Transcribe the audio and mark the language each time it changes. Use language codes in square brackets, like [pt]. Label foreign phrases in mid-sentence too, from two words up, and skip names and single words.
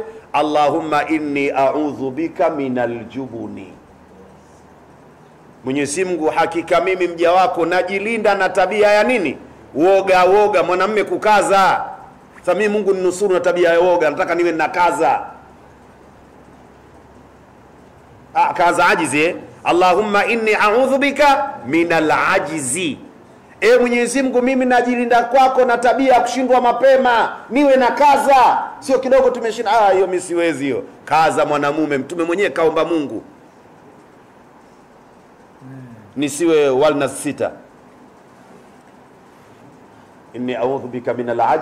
[ar] اللهم إني أعوذ بك من الجبن, [sw] Mwenyezi Mungu, hakika mimi mja wako najilinda na tabia ya nini? Woga. Mwanamume kukaza. Sasa mimi Mungu ninusuru na tabia ya woga, nataka niwe nakaza. Kaza ajizi. [ar] اللهم إني أعوذ بك من العجز, [sw] Mwenyezi Mungu mimi najilinda kwako na tabia ya kushindwa mapema, niwe na kaza. Sio kidogo tumeshinda, hiyo mimi siwezi hiyo. Kaza mwanamume. Mtume mwenyewe kaomba Mungu nisiwe walna sita, [ar] إني أعوذ بك من العجز.